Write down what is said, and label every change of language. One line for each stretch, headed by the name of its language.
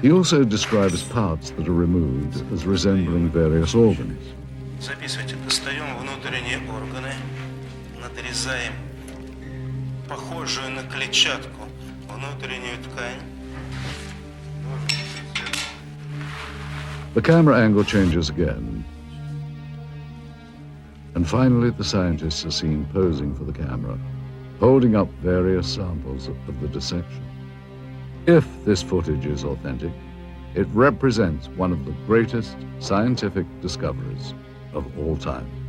English: He also describes parts that are removed as resembling various organs.
Russian: Записывайте, достаем внутренние органы, надрезаем похожую на клетчатку внутреннюю ткань.
English: The camera angle changes again. And finally, the scientists are seen posing for the camera, holding up various samples of the dissection. If this footage is authentic, it represents one of the greatest scientific discoveries of all time.